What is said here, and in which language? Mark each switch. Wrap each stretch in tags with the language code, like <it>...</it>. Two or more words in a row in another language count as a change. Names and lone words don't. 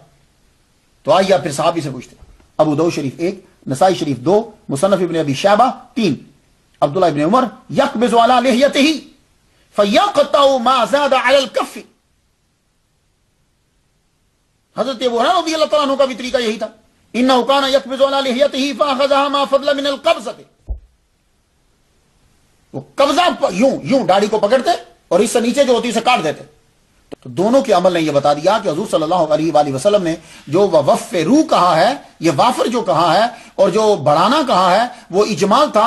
<ur>تو آئیے آپ پھر صحابی سے پوچھتے ہیں. ابو داؤد شریف 1، نسائی شریف 2، مصنف ابن ابی شیبہ 3.</ur> <ar>عبداللہ ابن عمر یقبض علی لحیتہ فیقطع ما زاد علی الکف.</ar> <ur>حضرت ابو ہریرہ</ur> <ar>رضی اللہ تعالیٰ عنہ</ar> <ur>کا بھی طریقہ یہی تھا.</ur> <ar>انہ کان یقبض علی لحیتہ فاخذها ما فضل من القبضۃ.</ar> <ur>وہ قبضہ یوں داڑھی کو پکڑتے اور اس سے نیچے جو ہوتی اسے کاٹ دیتے. تو دونوں کے عمل نے یہ بتا دیا کہ حضور</ur> <ar>صلی اللہ علیہ وآلہ وسلم</ar> <ur>نے جو ووفروا کہا ہے، یہ وافر جو کہا ہے اور جو بڑھانا کہا ہے وہ اجمال تھا.</ur>